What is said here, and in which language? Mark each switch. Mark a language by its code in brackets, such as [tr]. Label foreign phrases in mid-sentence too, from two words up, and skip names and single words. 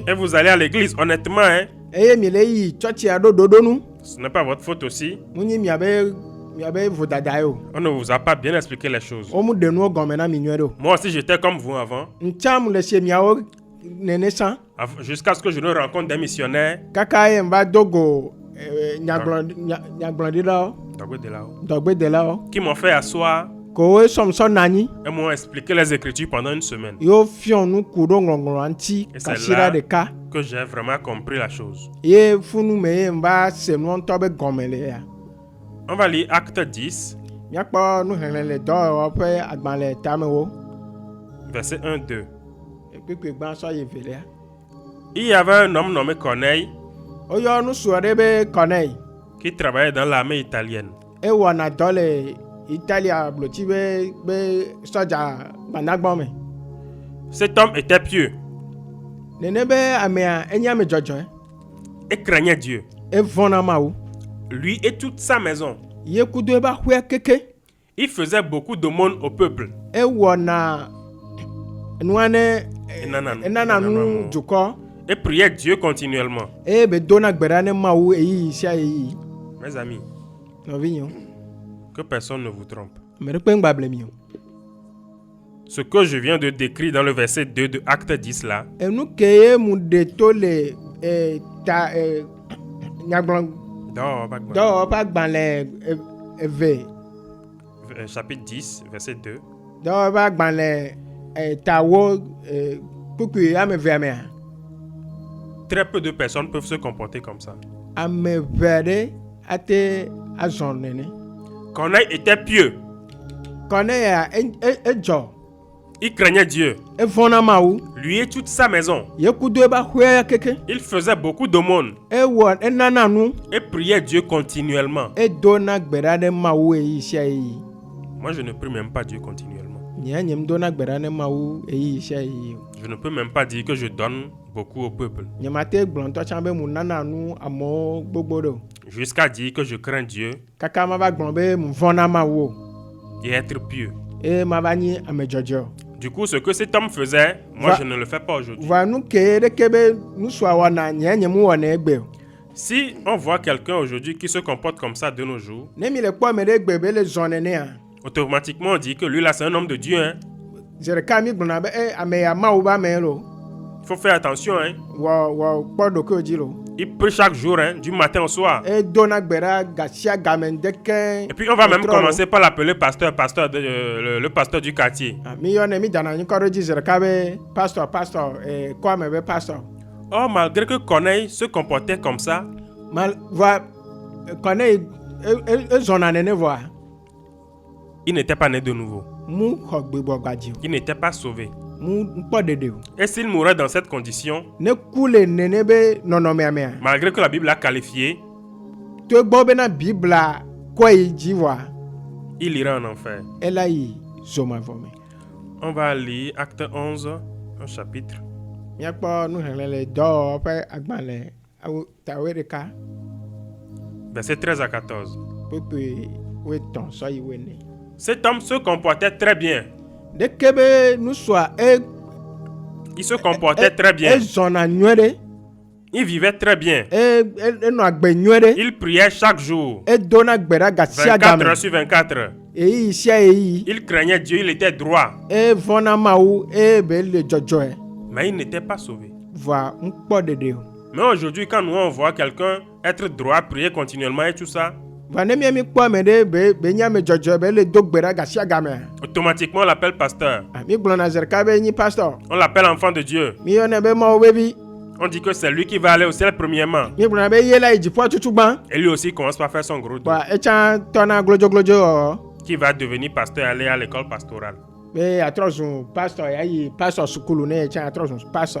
[fr] Et vous allez à l'église, honnêtement, hein, [ee] Eye mi le yi tsɔtsia ɖo ɖoɖonu. [fr] ce n'est pas votre faute aussi. [ee] Mu nyi miabe vodada ye o. [fr] On ne vous a pas bien expliqué les choses. [ee] Wo mu ɖe nuwo gɔme na mi nyuie ɖo. [fr] Moi aussi, j'étais comme vous avant, [ee] Ntsam le sie miawo nene sã. [fr] jusqu'à ce que je ne rencontre des missionnaires. [ee] Kaka ye mva do go nyagblɔɖilawo, dɔgbedelawo. [fr] Qui m'ont fait asseoir [ee] Ko wo sɔmsɔ na anyi. [fr] et m'ont expliqué les Écritures pendant une semaine. [ee] Yo fiɔ nuku ɖo ŋlɔŋlɔa ŋuti [fr] Et c'est [ee] kasira [fr] là [ee] ɖeka. [fr] que j'ai vraiment compris la chose. [ee] Ye funu me ye mva se nuɔ ŋutɔ be gɔme le ya. [fr] On va lire Acte 10, [ee] Míakpɔ nuxlẽxlẽ le dɔwɔwɔ ƒe agbalẽ tamewo. [fr] verset 1-2. [ee] Kpekpe gbã sɔ yi velia. [fr] Il y avait un homme nommé Corneille [ee] Woyɔ nusrɔ̃ ɖe be Corneille. [fr] qui travaillait dans l'armée italienne. [ee] Ewɔna dɔ le Italia blotsi be sɔdza gbanagbɔ me. [fr] Cet homme était pieux. [ee] Nene be amea enye ame dzɔdzɔe. [fr] et craignait Dieu. [ee] evɔna Mawu. [fr] Lui et toute sa maison. [ee] Ye kudo eba hwea keke. [fr] Il faisait beaucoup d'aumônes au peuple. [ee] Ewɔna nua ne enana nu dukɔ. [fr] Et priait Dieu continuellement. [ee] Be dona gbe ɖa ne Mawu eyi sia eyi. [fr] Mes amis, [ee] Nɔvinyewo. [fr] que personne ne vous trompe. [ee] Ame ɖe kpe ŋgba ble mi o. [fr] Ce que je viens de décrire dans le verset 2 de Acte 10 là, [ee] Enu ke ye mu de to le nyagblɔ dɔwɔƒe agbalẽ eve. [fr] Chapitre 10, verset 2. [ee] Dɔwɔƒe agbalẽ tawo kpukpui ame eve mea. [fr] Très peu de personnes peuvent se comporter comme ça. [ee] Ame eve ɖe ate azɔ nene. [fr] Corneille était pieux. [ee] Corneille edzɔ. [fr] Il craignait Dieu. [ee] Evɔna Mawu. [fr] Lui et toute sa maison. [ee] Ye kudo eba hwea keke. [fr] Il faisait beaucoup d'aumônes [ee] Enana nu. [fr] et priait Dieu continuellement. [ee] Edona gbe ɖa ne Mawu eyi sia eyi. [fr] Moi, je ne prie même pas Dieu continuellement. [ee] Nye dona gbe ɖa ne Mawu eyi sia eyi. [fr] Je ne peux même pas dire que je donne beaucoup au peuple. [ee] Nye mate gblɔ ŋutɔ tsã be mu nana nu amewo gbogbo ɖe o. [fr] Jusqu'à dire que je crains Dieu [ee] Kaka ma va gblɔ be mu vɔna Mawu o. [fr] et être pieux. [ee] E ma va nyi ame dzɔdzɔ. [fr] Du coup, ce que cet homme faisait, moi, je ne le fais pas aujourd'hui. [ee] Va nu ke ɖeke be nusua wɔna nye mu wɔna egbe o. [fr] Si on voit quelqu'un aujourd'hui qui se comporte comme ça de nos jours, [ee] Ne mi le kpɔ ame ɖe gbe be le zɔ nenea. [fr] automatiquement on dit que lui là c'est un homme de Dieu. Hein. [ee] Zi ɖeka mi gblɔna be ame ya Mawu be ame lo. [fr] Il faut faire attention. Hein. [ee] Wɔ kpɔ ɖokuiwo dzi lo. [fr] Il prie chaque jour, hein, du matin au soir. [ee] E dona gbe ɖa gasia game ɖeke. [fr] Et puis on va même commencer par l'appeler pasteur, le pasteur du quartier. [ee] Mi yɔne mi dana nyikɔ ɖe dzi zi ɖeka be pastor kɔ ame be pastor. [fr] Or, malgré que Corneille se comportait comme ça, [ee] Va Corneille ezɔna nene vɔa. [fr] il n'était pas né de nouveau. [ee] Mu xɔ gbebɔ gbadzi o. [fr] Il n'était pas sauvé. [ee] Mu kpɔ ɖeɖe o. [fr] Et s'il mourait dans cette condition, [ee] Ne ku le nene be nɔnɔmea mea. [fr] malgré que la Bible l'a qualifié, [ee] To gbɔ bena Bibla kɔ yi dzi vɔa. [fr] il irait en enfer. [ee] Ela yi zomavɔ me. [fr] On va lire Acte 11, un chapitre. [ee] Miakpɔ nuxlẽ le dɔwɔƒe agbalẽ tawe ɖeka [fr] Verset 13 à 14. [ee] kpekpe wetɔ̃ sɔ yi wene. [fr] Cet homme se comportait très bien. [ee] Ɖeke be nusua [fr] Il se comportait très bien. [ee] ezɔna nyuie ɖe. [fr] Il vivait très bien. [ee] Enɔ agbe nyuie ɖe. [fr] Il priait chaque jour. [ee] Edona gbe ɖa gasia 24 game. [fr] heures sur 24. [ee] Eyi sia eyi. [fr] Il craignait Dieu, il était droit. [ee] Evɔna Mawu be le dzɔdzɔe. [fr] Mais il n'était pas sauvé. [ee] Voa ŋkpɔ ɖeɖe o. [fr] Mais aujourd'hui, quand nous on voit quelqu'un être droit, prier continuellement et tout ça, [ee] Va ne mi kpɔ ame ɖe be nye ame dzɔdzɔe be le do gbe ɖa gasia gamea. [fr] automatiquement on l'appelle pasteur. [ee] Mi gblɔna zi ɖeka be nyi pastor. [fr] On l'appelle enfant de Dieu. [ee] Mi yɔnɛ be Mawu be vi. [fr] On dit que c'est lui qui va aller au ciel premièrement. [ee] Mi gblɔna be ye la yi dziƒoa tutu gbã. [fr] Et lui aussi commence par faire son gros dos. [ee] Voa etsã tɔna glodzoglodzo wɔwɔ. [fr] Qui va devenir pasteur et aller à l'école pastorale. [ee] Be atrɔ zu pastor ya yi pastor sukulu ne etsã atrɔ zu pastor.